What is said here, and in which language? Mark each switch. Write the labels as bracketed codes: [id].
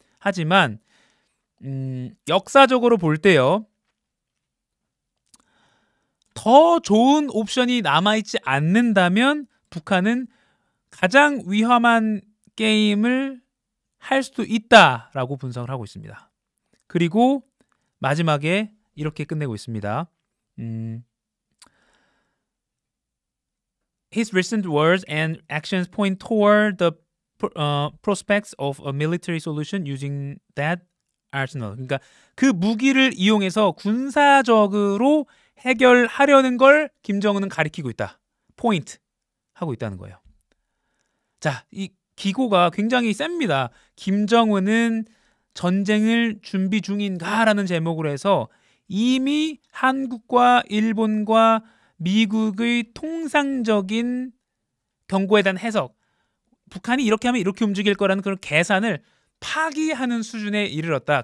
[ko] 하지만 역사적으로 볼 때요, 더 좋은 옵션이 남아있지 않는다면 북한은 가장 위험한 게임을 할 수도 있다라고 분석을 하고 있습니다. 그리고 마지막에 이렇게 끝내고 있습니다. [en] His recent words and actions point toward the prospects of a military solution using that arsenal. [ko] 그러니까 그 무기를 이용해서 군사적으로 해결하려는 걸 김정은은 가리키고 있다. 포인트 하고 있다는 거예요. 자, 이 기고가 굉장히 셉니다. 김정은은 전쟁을 준비 중인가라는 제목으로 해서 이미 한국과 일본과 미국의 통상적인 경고에 대한 해석, 북한이 이렇게 하면 이렇게 움직일 거라는 그런 계산을 파기하는 수준에 이르렀다.